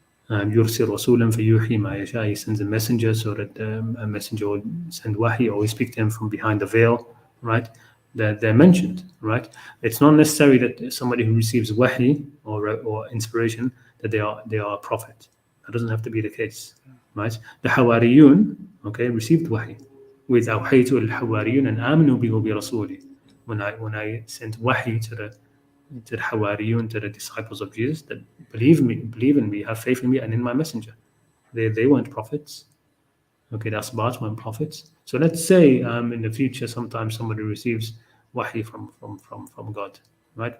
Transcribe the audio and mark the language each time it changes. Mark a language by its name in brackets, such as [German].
[Arabic] يرسل رسولا فيوحي ما يشاء. [English] He sends a messenger so that a messenger will send wahi, or we speak to him from behind the veil, right? They're mentioned, right? It's not necessary that somebody who receives wahi or inspiration that they are a prophet. That doesn't have to be the case, right? The Hawariyun, okay, received wahi. With [Arabic] أوحيت الحواريون أن آمنوا به وبرسوله. [English] When I sent wahi to the Hawariyun, to the disciples of Jesus, that believe in me, have faith in me, and in my messenger. They weren't prophets. Okay, that's about when prophets. So let's say in the future, sometimes somebody receives wahi from God, right?